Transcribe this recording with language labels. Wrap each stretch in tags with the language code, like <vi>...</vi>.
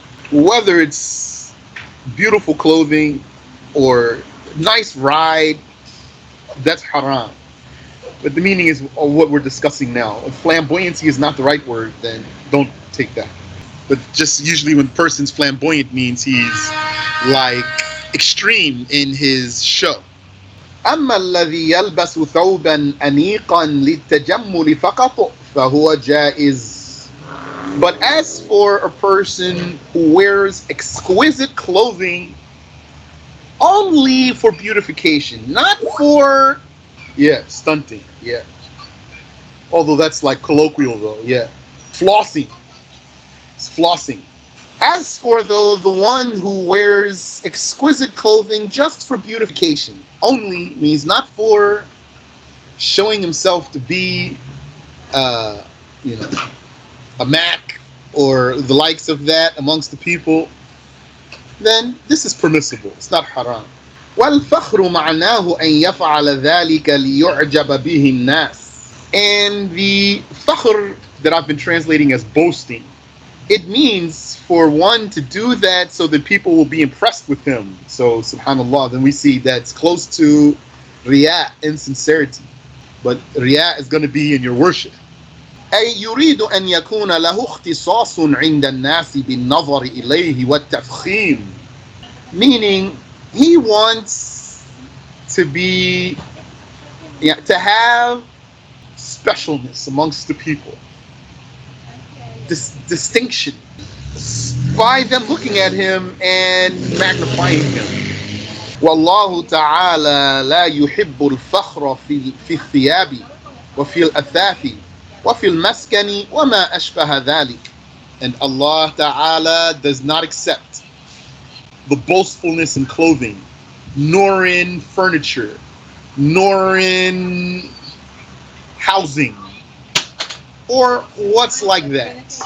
<en>Whether it's beautiful clothing or nice ride, that's haram. But the meaning is what we're discussing now. If flamboyancy is not the right word, then don't take that. But just usually when a person's flamboyant means he's like extreme in his show.</en> <ar>أما الذي يلبس ثوبا أنيقا للتجمل فقط فهو جائز.</ar> <en>But as for a person who wears exquisite clothing only for beautification, not for, stunting, Although that's like colloquial though, Flossing. It's flossing. As for the one who wears exquisite clothing just for beautification, only means not for showing himself to be, a Mac or the likes of that amongst the people, then this is permissible. It's not haram.</en> <ar>وَالْفَخْرُ مَعْنَاهُ أَنْ يَفْعَلَ ذَلِكَ لِيُعْجَبَ بِهِ النَّاسِ.</ar> <en>And the fakhr that I've been translating as boasting, it means for one to do that so that people will be impressed with him. So, subhanAllah, then we see that's close to riya, insincerity. But riya is going to be in your worship.</en> <ar>أي يريد أن يكون له اختصاص عند الناس بالنظر إليه والتفخيم.</ar> <en>Meaning, he wants to be, to have specialness amongst the people. This distinction by them looking at him and magnifying him.</en> <ar>والله تعالى لا يحب الفخر في الثياب وفي الأثاث وفي المسكن وما أشبه ذلك.</ar> <en>And Allah Ta'ala does not accept the boastfulness in clothing, nor in furniture, nor in housing, or what's like that.</en>